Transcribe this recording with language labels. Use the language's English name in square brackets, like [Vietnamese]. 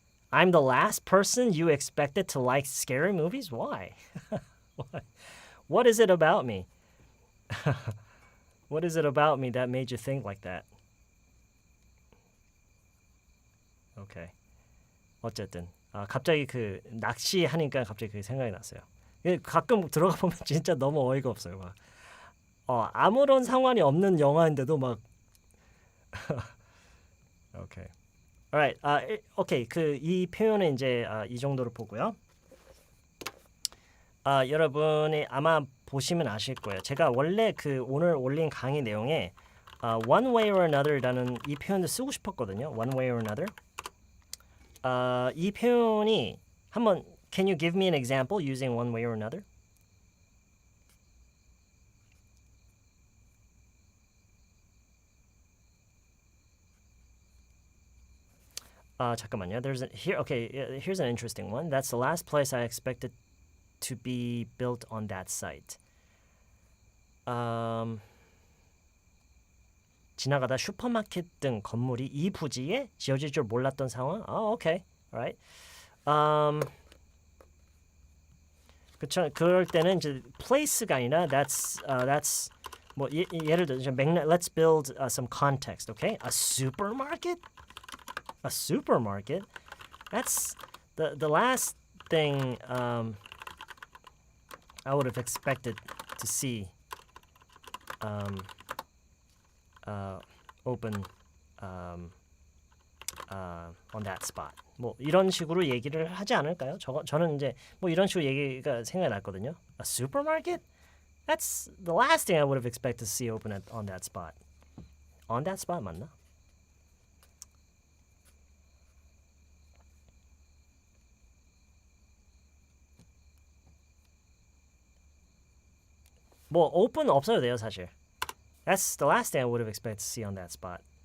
[English] I'm the last person you expected to like scary movies? Why? Why? What is it about me? What is it about me that made you think like that? Okay. [Korean] 어쨌든 갑자기 그 낚시 하니까 갑자기 그 생각이 났어요. 가끔 들어가 보면 진짜 너무 어이가 없어요. 막 아무런 상관이 없는 영화인데도 막 오케이. [English] Alright. 오케이. [Korean] 그 이 표현은 이제 이 정도로 보고요. 여러분이 아마 보시면 아실 거예요. 제가 원래 그 오늘 올린 강의 내용에 [English] one way or another [Korean] 라는 이 표현을 쓰고 싶었거든요. [English] one way or another. [Korean] 이 표현이 한번 [English] Can you give me an example using one way or another? [Korean] 잠깐만요. [English] Here's an interesting one. That's the last place I expected to be built on that site. [Korean] 지나가다 슈퍼마켓 등 건물이 이 부지에 지어질 줄 몰랐던 상황. [English] 오케이. Alright. [Korean] 그쵸. 그럴 때는 이제 place가 아니라 that's 뭐 예를 들어 [English] let's build some context. Okay? A supermarket? A supermarket? That's the last thing I would have expected to see open on that spot. [Korean] 뭐 이런 식으로 얘기를 하지 않을까요? 저는 이제 뭐 이런 식으로 얘기가 생각이 났거든요. [English] A supermarket? That's the last thing I would have expected to see open on that spot. On that spot [Korean] 맞나? 뭐 open 없어도 돼요 사실. [English] That's the last thing I would have expected to see on that spot.